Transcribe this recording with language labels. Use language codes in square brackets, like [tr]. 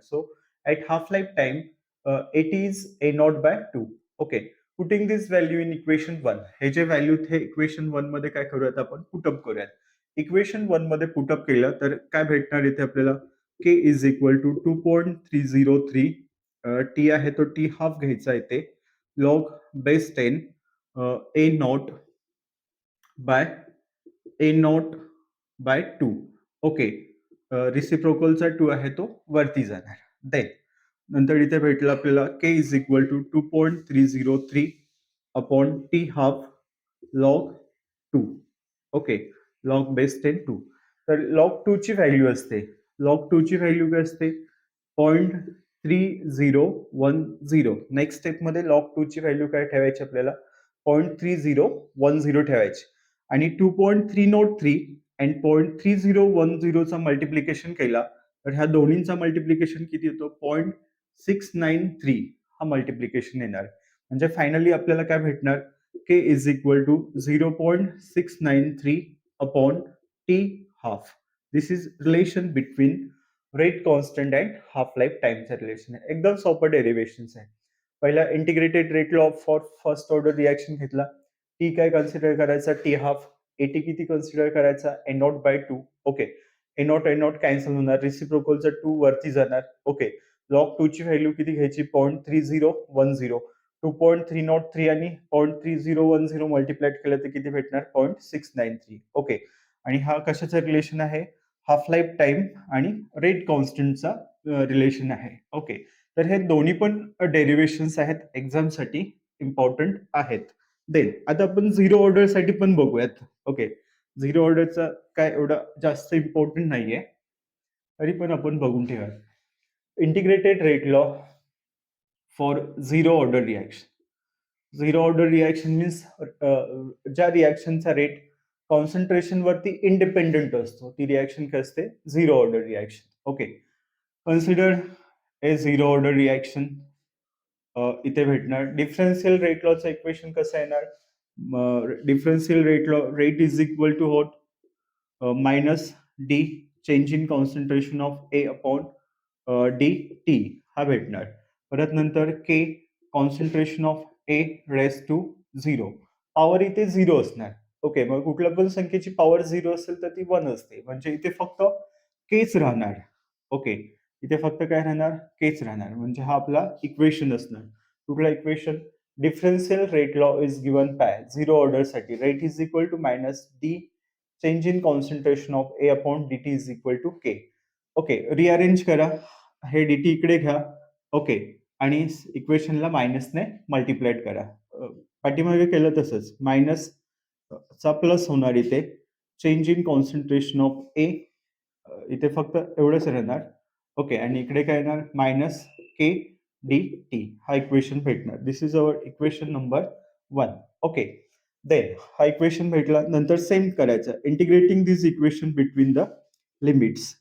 [en] So at half life time it is A naught by 2. Okay. Putting this value in equation 1. [mr] हे जे value हे equation 1 मध्ये काय करूयात आपण? पुटअप करूयात. इक्वेशन 1 मध्ये पुटअप केलं तर काय भेटणार इथे आपल्याला? [en] K is equal to 2.303. [mr] टी आहे तो टी हाफ घ्यायचा इथे. [en] Log base 10 A naught by A naught by 2. Okay. [mr] रिसिप्रोकलचा 2 आहे तो वरती जाणार. देन नंतर इथे भेटलं आपल्याला [en] K is equal to 2.303 upon t half log 2. [mr] Okay. Log base 10 2. तर लॉग 2 ची व्हॅल्यू असते. लॉग 2 ची व्हॅल्यू काय असते? 0.3010. नेक्स्ट स्टेपमध्ये लॉग 2 ची व्हॅल्यू काय ठेवायची आपल्याला? 0.3010 ठेवायची. आणि 2.303 अँड 0.3010 चा मल्टिप्लिकेशन केला तर ह्या दोन्हींचा मल्टिप्लिकेशन किती येतो? 0.693 हा मल्टिप्लिकेशन येणार. म्हणजे फायनली आपल्याला काय भेटणार? [en] K is equal to 0.693 upon t half. This is relation between rate constant and half life टाइमचं [mr] relation आहे. एकदम सोपं डेरिव्हेशन आहे. पहिला integrated rate law for first order reaction घेतला. टी काय कन्सिडर करायचा? T half. एटी किती कन्सिडर करायचा? ए not bye 2. Okay. A not cancel होणार. रिसिप्रोकलचा 2 वरती जाणार. ओके. लॉग 2 ची व्हॅल्यू किती घ्यायची? 0.3010. 2.303 आणि 0.3010 मल्टिप्लाइड केलं तर किती भेटणार? 0.693. ओके. आणि हा कशाचं रिलेशन आहे? हाफ लाईफ टाइम आणि रेट कॉन्स्टंटचा रिलेशन आहे. ओके. तर हे दोन्ही पण डेरिव्हेशन्स आहेत, एक्झामसाठी इम्पॉर्टंट आहेत. देन आता आपण झिरो ऑर्डर साठी पण बघूयात. ओके. झिरो ऑर्डरचा काय एवढा जास्त इम्पॉर्टंट नाहीये, तरी पण आपण बघून ठेवा. [en] Integrated rate law for zero order reaction. [mr] Zero order reaction means ज्या रिॲक्शनचा रेट कॉन्सन्ट्रेशन वरती इंडिपेंडंट असतो ती रिॲक्शन काय असते? [en] Zero order reaction. Okay. Consider a zero order reaction. [mr] इथे भेटणार डिफरन्शियल रेट लॉचं इक्वेशन कसं येणार? [en] Differential rate law rate is equal to what? Minus d change in concentration of A upon d t हा भेटणार. परत नंतर k concentration of A raise to 0. [mr] Power इथे 0 असणार. ओके. मग कुठल्या पण संख्येची पॉवर 0 असेल तर ती 1 असते. म्हणजे इथे फक्त केच राहणार. ओके. इथे फक्त काय राहणार? केच राहणार. म्हणजे हा आपला इक्वेशन असणार. कुठला equation? [en] Differential rate law is given by zero order साठी rate is equal to minus d change in concentration of A upon d t is equal to k. Okay. [mr] Rearrange करा. हे डी टी इकडे घ्या. [en] Okay. [mr] आणि इक्वेशनला मायनसने multiplied करा. पाठीमागे केलं तसंच. मायनस चा प्लस होणार इथे. चेंज इन कॉन्सन्ट्रेशन ऑफ ए इथे फक्त एवढंच राहणार. ओके. आणि इकडे काय येणार? मायनस के डी टी हा इक्वेशन भेटणार. [en] This is our equation number 1. Okay. [mr] Then हा इक्वेशन भेटला. नंतर सेम करायचं. [en] Integrating this equation between the limits.